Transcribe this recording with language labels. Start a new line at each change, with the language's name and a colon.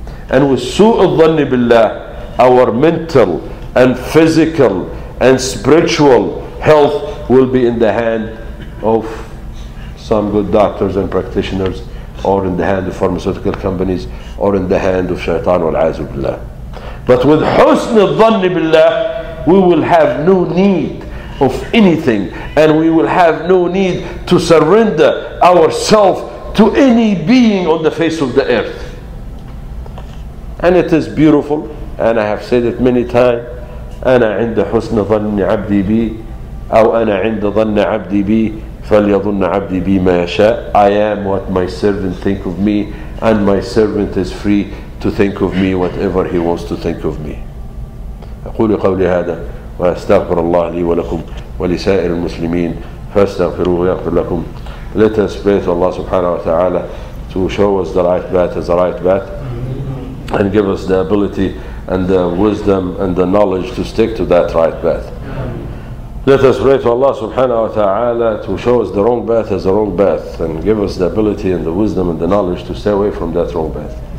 English: And with su'ul dhanni billah, our mental and physical and spiritual health will be in the hand of some good doctors and practitioners, or in the hand of pharmaceutical companies, or in the hand of shaitan wal-'azu billah. But with husn al-dhanni billah, we will have no need of anything, and we will have no need to surrender ourselves to any being on the face of the earth. And it is beautiful, and I have said it many times,
Arabic: أنا عند حسن ظن عبدي بي أو أنا عند ظن عبدي بي فليظن عبدي بي ما يشاء.
English: I am what my servant think of me, and my servant is free to think of me whatever he wants to think of me.
Arabic: أقول قولي هذا وأستغفر الله لي ولكم ولسائر المسلمين فاستغفروه يغفر لكم.
English: Let us pray to Allah subhanahu wa ta'ala to show us the right path as the right path, and give us the ability and the wisdom and the knowledge to stick to that right path. Let us pray to Allah subhanahu wa ta'ala to show us the wrong path as the wrong path, and give us the ability and the wisdom and the knowledge to stay away from that wrong path.